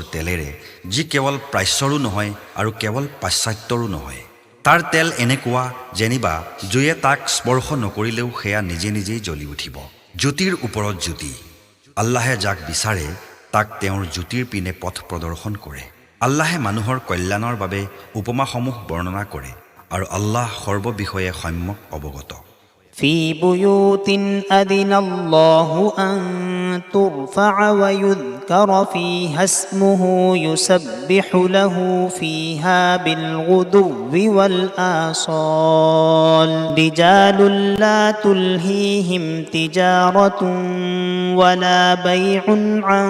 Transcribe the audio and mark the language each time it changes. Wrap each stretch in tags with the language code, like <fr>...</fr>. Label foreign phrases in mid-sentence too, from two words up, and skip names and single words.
<as>তেলেৰে যি কেৱল প্ৰাচ্যৰো নহয় আৰু কেৱল পাশ্চাত্যৰো নহয় তাৰ তেল এনেকুৱা যেনিবা জুয়ে তাক স্পৰ্শ নকৰিলেও সেয়া নিজে নিজেই জ্বলি উঠিব জ্যোতিৰ ওপৰত জ্যোতি আল্লাহে যাক বিচাৰে তাক তেওঁৰ জ্যোতিৰ পিনে পথ প্ৰদৰ্শন কৰে আল্লাহে মানুহৰ কল্যাণৰ বাবে উপমাসমূহ বৰ্ণনা কৰে আৰু আল্লাহ সৰ্ববিষয়ে সম্যক অৱগত</as> <ar>في بيوت أذن الله أن ترفع ويذكر فيها اسمه يسبح له فيها بالغدو والآصال رجال لا تلهيهم تجارة ولا بيع عن</ar>